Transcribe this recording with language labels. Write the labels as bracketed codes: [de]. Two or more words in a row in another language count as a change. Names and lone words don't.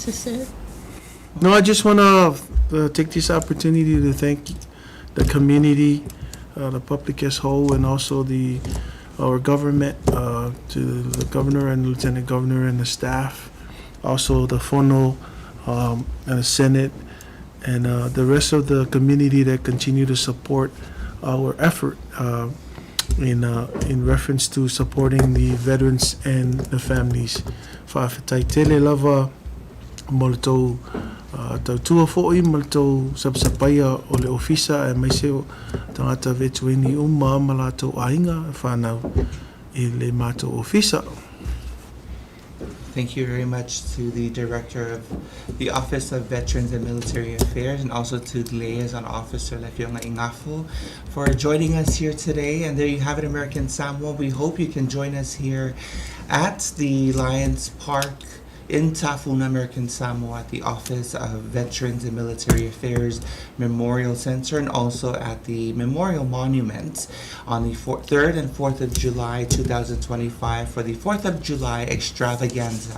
[en] No, I just want to take this opportunity to thank the community, the public as whole, and also our government, to the governor and lieutenant governor and the staff, also the Fono and the Senate, and the rest of the community that continue to support our effort in reference to supporting the veterans and the families. [sm] Whaafetaitele lava mo le tau tautua fo'i ma le tau sapasapaia o le ofisa e maise o tangata vetueni uma ma latou ainga whanau i le mātou ofisa. [en] Thank you very much to the Director of the Office of Veterans and Military Affairs, and also to the Liaison Officer Lefionga Ingafu for joining us here today. And there you have it, American Samoa. We hope you can join us here at the Lions Park in Tafuna, American Samoa, at the Office of Veterans and Military Affairs Memorial Center, and also at the Memorial Monument on the 3rd and 4th of July 2025 for the 4th of July extravaganza.